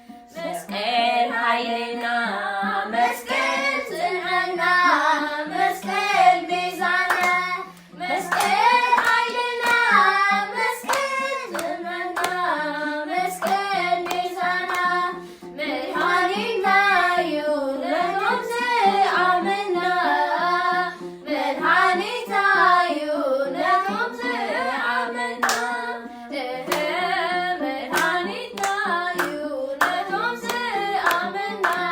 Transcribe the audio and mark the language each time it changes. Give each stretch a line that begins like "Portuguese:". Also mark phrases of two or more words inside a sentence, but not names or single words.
Geez: መስቀል ኃይልና መስቀል ጽንዕና መስቀል ቤዛነ መስቀል ኃይልና መስቀል ጽንዕና መስቀል ቤዛነ መድኃኒትና ዩ ለቶም ዘአመና መድኃኒታ ዩ ለቶም ዘአመና
Tigrinya: እህ፣ መድኃኒትና እዩ ነቶም ዝኣመና።